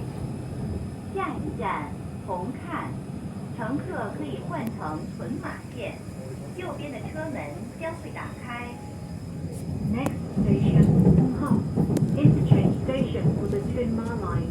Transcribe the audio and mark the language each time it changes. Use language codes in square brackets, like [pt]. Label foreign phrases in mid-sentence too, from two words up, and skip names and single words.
[zh] 下一站紅磡，乘客可以換乘屯馬線，右邊的車門將會打開。 [en] Next station, Hong Interchange station for the Tuen Ma line.